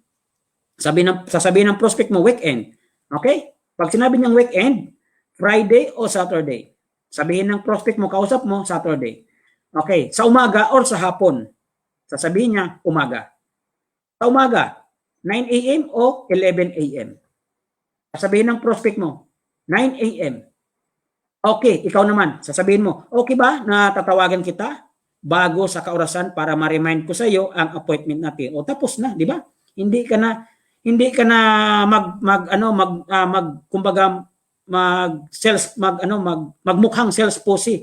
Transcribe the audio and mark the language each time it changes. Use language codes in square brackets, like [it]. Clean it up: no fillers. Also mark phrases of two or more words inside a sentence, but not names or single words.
[tl] Sasabihin ng prospect mo, weekend. Okay? Pag sinabi niyang weekend, Friday o Saturday. Sabihin ng prospect mo, kausap mo, Saturday. Okay, sa umaga or sa hapon. Sasabihin niya, umaga. Sa umaga, 9 a.m. o 11 a.m. Sasabihin ng prospect mo, 9 a.m. Okay, ikaw naman, sasabihin mo, okay ba na tatawagan kita bago sa kaorasan para ma-remind ko sa iyo ang appointment natin? O tapos na, di ba? Hindi ka na magmukhang [en] sales pussy.